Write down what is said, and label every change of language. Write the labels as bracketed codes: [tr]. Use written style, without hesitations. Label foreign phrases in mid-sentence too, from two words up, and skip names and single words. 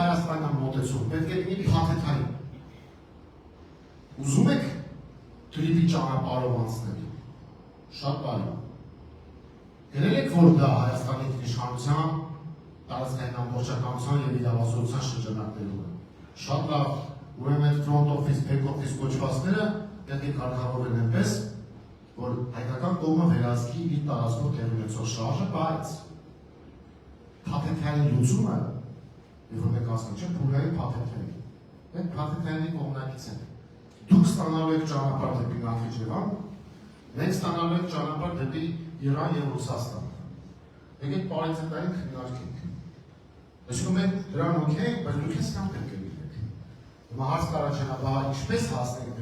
[hy] Հայաստանյան մոտեցում պետք է լինի փաթեթային։ Ուզում եք թրիպի ճանապարհով անցնել։ Շատ բարի։ Գերել եք, որ դա Հայաստանի իշխանության, տարածքային ամբողջականության և իրավասության շրջանակներում է։ Շատ լավ, ուրեմն այդ [en] front office, back office [hy] կոչվածները պետք է կարգավորվեն այնպես, որ հայկական կողմը վերահսկի իր տարածքով տեղի ունեցող շարժը, բայց փաթեթային լուծումը, երբ որ մենք ասում ենք, փուլային փաթեթային։ Մենք փաթեթայինի կողմնակից ենք։ Դուք ստանալու եք ճանապարհ դեպի Նախիջևան, մենք ստանալու ենք ճանապարհ դեպի Իրան և Ռուսաստան։ Եկեք պարիետետային քննարկենք։ Այսինքն մենք դրան օքեյ ենք, բայց դուք այսքան պետք է լինեք։ Հիմա հարց կառաջանա, բա ինչպես հասնենք